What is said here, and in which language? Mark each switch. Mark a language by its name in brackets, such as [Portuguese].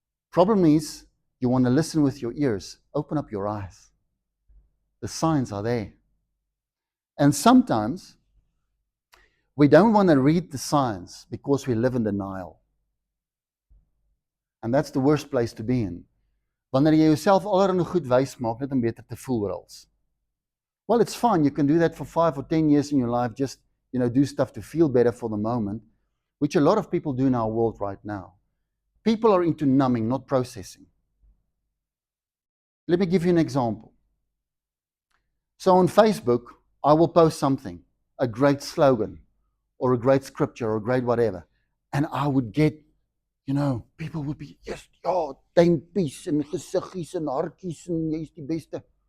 [English] Problem is, you want to listen with your ears. Open up your eyes. The signs are there. And sometimes, we don't want to read the signs because we live in denial. And that's the worst place to be in. [Afrikaans] Wanneer jy jouself allerhande goed wys maak net om beter te voel oor alles. [English] Well, it's fine. You can do that for 5 or 10 years in your life. Just, do stuff to feel better for the moment, which a lot of people do in our world right now. People are into numbing, not processing. Let me give you an example. So on Facebook, I will post something, a great slogan, or a great scripture, or a great whatever, and I would get, people would be, yes, [Afrikaans] duimpies en gesiggies en hartjies en jy's die beste.